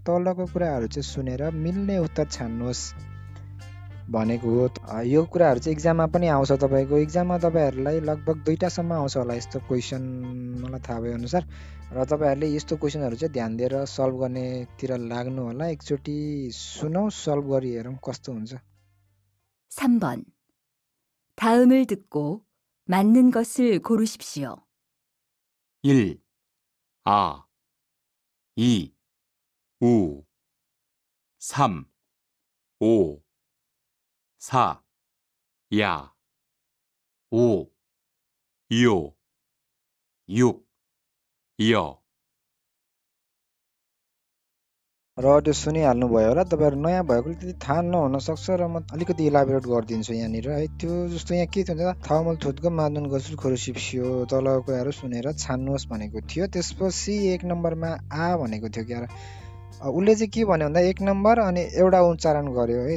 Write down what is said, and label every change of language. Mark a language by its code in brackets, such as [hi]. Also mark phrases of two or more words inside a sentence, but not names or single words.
[ne] तलको कुराहरू चाहिँ सुनेर मिल्ने उत्तर छान्नुहोस् भनेको हो। यो कुराहरू चाहिँ इक्जाममा पनि आउँछ। तपाईँको इक्जाममा तपाईँहरूलाई लगभग 2टासम्म आउँछ होला यस्तो क्वेसन मलाई थाहा भए अनुसार। र तपाईँहरूले यस्तो क्वेसनहरू चाहिँ ध्यान दिएर सल्भ गर्नेतिर लाग्नु होला। एकचोटि सुनौ, सल्भ गरी हेरौँ कस्तो हुन्छ। [ko] 3번. 다음을 듣고 맞는 것을 고르십시오. 1, 아, 2, 우. 3, 오, 4, 야, 5, 요, 6, 여. [ne] र त्यो सुनिहाल्नुभयो होला। तपाईँहरू नयाँ भएकोले त्यति थाहा नहुन सक्छ र म अलिकति इलाबोरेट गरिदिन्छु यहाँनिर है। त्यो जस्तो यहाँ के थियो भन्दा [ko] 다음을 듣고 맞는 것을 고르십시오 [ne] तलको कुराहरू सुनेर छान्नुहोस् भनेको थियो। त्यसपछि 1 नम्बरमा आ भनेको थियो क्या। उसले चाहिँ के भन्यो भन्दा 1 नम्बर अनि एउटा उच्चारण गर्यो है।